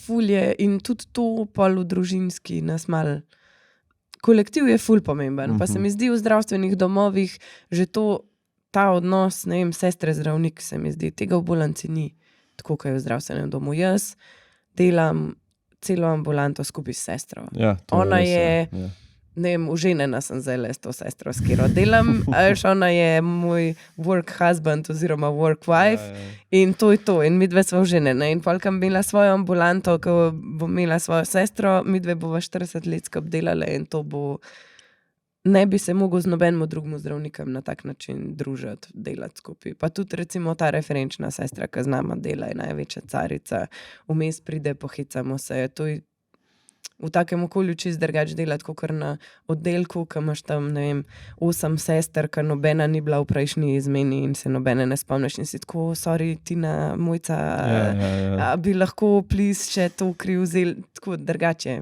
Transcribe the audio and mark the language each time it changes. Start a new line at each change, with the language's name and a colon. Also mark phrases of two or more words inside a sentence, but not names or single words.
Slovenian: Ful je in tudi to pol v družinski nas mal, kolektiv je ful pomemben, pa se mi zdi v zdravstvenih domovih že to, ta odnos, ne vem, sestre zdravnik se mi zdi, tega v ambulanci ni, tako kot je v zdravstvenem domu. Jaz delam celo ambulanto skupaj s sestro. Ja, to Ona res, je, ne vem, užinjena sem zdaj s to sestro, s katero delam, ona je moj
English: work husband
Slovenian: oziroma
English: work wife
Slovenian: in to je to. In midve sva užinjena. In pol, ko bom imela svojo ambulanto, ko bom imela svojo sestro, midve bova 40 let skupaj delale in to bo, ne bi se mogel z nobenim drugim zdravnikom na tak način družiti, delati skupaj. Pa tudi recimo ta referenčna sestra, ki z nama dela, je največja carica, vmes pride, pohicamo se, to je v takem okolju čist drugače delati, kakor na oddelku, ko imaš tam, ne vem, 8 sester, ki nobena ni bila v prejšnji izmeni in se nobene ne spomniš in si tako, sorry, Tina, Mojca, bi lahko please še to kri vzeli, tako drugače.